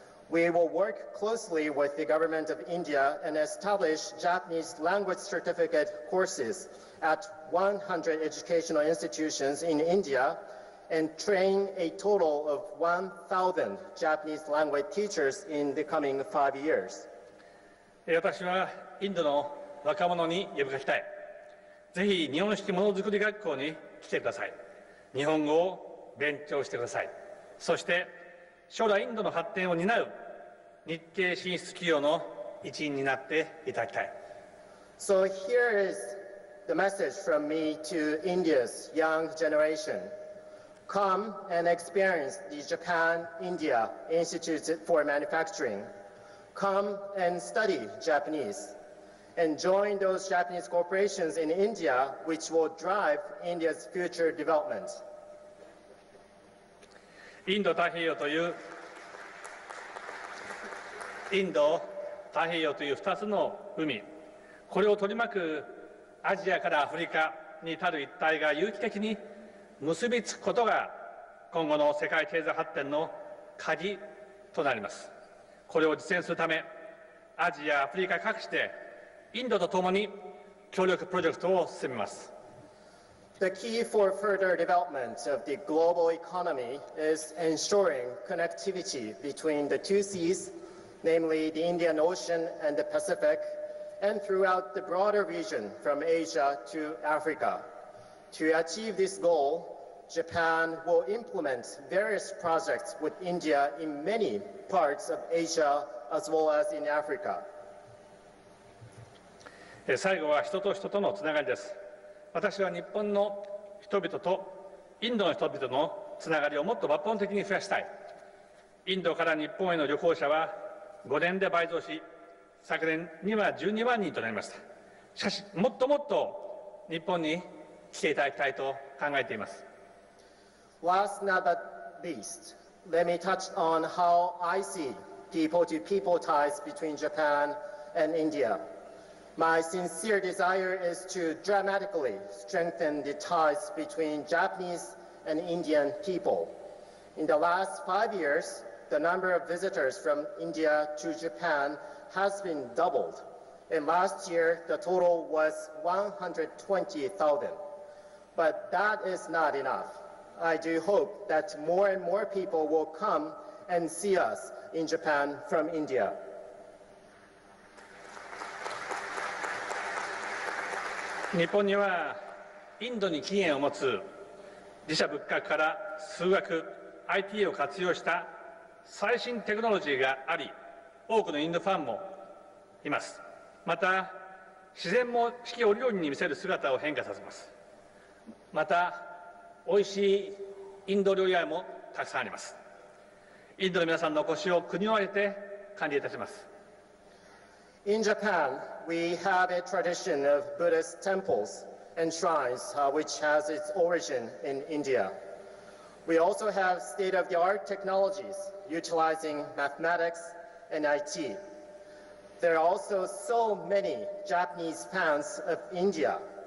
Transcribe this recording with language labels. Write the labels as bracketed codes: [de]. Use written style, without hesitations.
[en] We will work closely with the government of India and establish Japanese language certificate courses at 100 educational institutions in India and train a total of 1,000 Japanese language teachers in the coming 5 years. [ja] 私はインドの若者に呼びかけたい。ぜひ日本式ものづくり学校に来てください。日本語を勉強してください。そして将来インドの発展を担う日系進出企業の一員になっていただきたい。 [en] So here is the message from me to India's young generation. Come and experience the Japan-India Institute for Manufacturing. Come and study Japanese. And join those Japanese corporations in India which will drive India's future development. [ja] インド太平洋という2つの海、これを取り巻くアジアからアフリカに至る一帯が有機的に結びつくことが今後の世界経済発展の鍵となります。これを実現するため、アジア、アフリカ各地でインドとともに協力プロジェクトを進めます。 [en] The key for further development of the global economy is ensuring connectivity between the 2 seas, namely the Indian Ocean and the Pacific, and throughout the broader region from Asia to Africa. To achieve this goal, Japan will implement various projects with India in many parts of Asia as well as in Africa. [ja] 最後は人と人とのつながりです。私は日本の人々とインドの人々のつながりをもっと抜本的に増やしたい。インドから日本への旅行者は5年で倍増し、昨年には12万人となりました。しかし、もっともっと日本に来ていただきたいと考えています。 [en] Last but not least, let me touch on how I see people-to-people ties between Japan and India. My sincere desire is to dramatically strengthen the ties between Japanese and Indian people. In the last 5 years, the number of visitors from India to Japan has been doubled. And last year, the total was 120,000. But that is not enough. I do hope that more and more people will come and see us in Japan from India. [ja] 日本にはインドに起源を持つ自社仏閣から数学 IT を活用した最新テクノロジーがあり、多くのインドファンもいます。また自然も四季折々に見せる姿を変化させます。またおいしいインド料理屋もたくさんあります。インドの皆さんのお越しを国を挙げて歓迎いたします。 [en] In Japan, we have a tradition of Buddhist temples and shrines, which has its origin in India. We also have state-of-the-art technologies utilizing mathematics and IT. There are also so many Japanese fans of India.